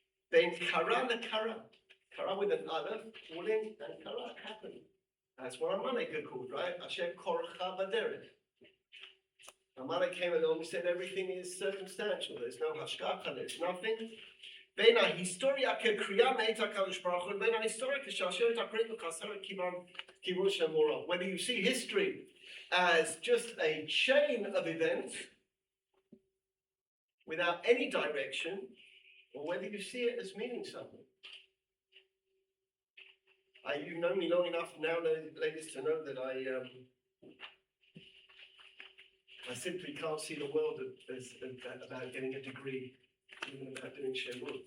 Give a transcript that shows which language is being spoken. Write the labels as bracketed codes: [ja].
[en] Then Kara le Kara. Kara with an aleph, calling, and Kara happened. That's what Amalek are called, right? [he] Asher korcha baderech. [en] Amalek came along and said everything is circumstantial. There's no hashgacha, there's nothing. [he] בין ההיסטוריה כקריאה מאת הקדוש ברוך הוא, בין ההיסטוריה כשרשרת הקראת וחסרת כיוון של מורה. [en] Whether you see history as just a chain of events without any direction, or whether you see it as meaning something. You've known me long enough now, ladies, to know that I simply can't see the world as about getting a degree, even about doing Shiur.